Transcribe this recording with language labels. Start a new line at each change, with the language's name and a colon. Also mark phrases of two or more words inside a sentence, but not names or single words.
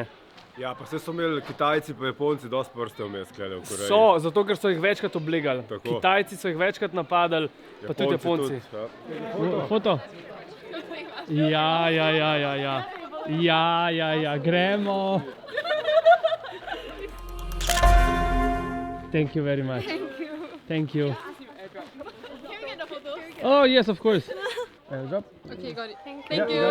Slovenian: Ja, pa se so imeli Kitajci pa Japonci dosti prste vmes klede v Koreji. So, zato ker so jih večkrat oblegali. Tako. Kitajci so jih večkrat napadali, pa tudi Japonci. Tudi, ja. Foto? Ja, gremo.
English: Thank you very much. Thank you. Can we get a photo? Oh, yes, of course. Drop. Okay, got it. Thank Yeah, you.